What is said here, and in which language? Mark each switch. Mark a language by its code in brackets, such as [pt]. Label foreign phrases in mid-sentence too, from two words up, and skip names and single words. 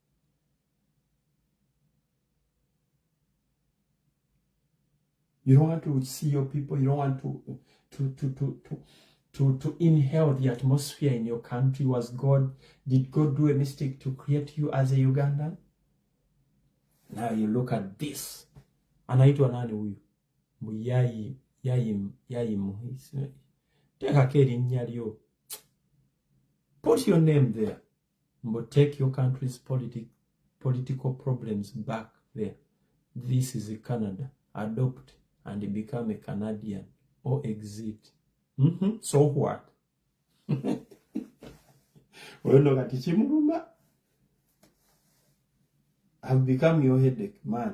[en] You don't want to see your people. You don't want to inhale the atmosphere in your country. Did God do a mistake to create you as a Ugandan? Now you look at this. [sw] Anaitwa nani huyu? [lg] Yayi muhisi. Teka erinnya lyo. [en] Put your name there. But take your country's political problems back there. This is a Canada. Adopt and become a Canadian or exit. So what? I've become your headache, man.